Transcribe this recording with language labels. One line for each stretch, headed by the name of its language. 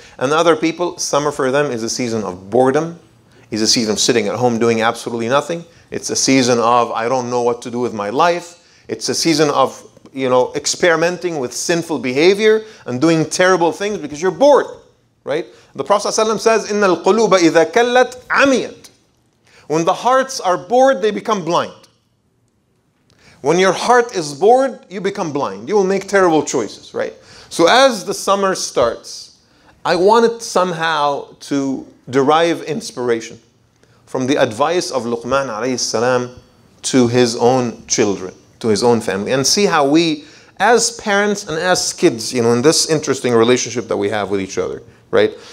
English: And other people, summer for them is a season of boredom, is a season of sitting at home doing absolutely nothing. It's a season of, I don't know what to do with my life. It's a season of, experimenting with sinful behavior and doing terrible things because you're bored, right? The Prophet ﷺ says,
Arabic: إِنَّ الْقُلُوبَ إِذَا كَلَّتْ عَمِيَتْ.
English: When the hearts are bored, they become blind. When your heart is bored, you become blind. You will make terrible choices, right? So as the summer starts, I wanted somehow to derive inspiration from the advice of Luqman alayhi salam to his own children, to his own family, and see how we, as parents and as kids, in this interesting relationship that we have with each other, right?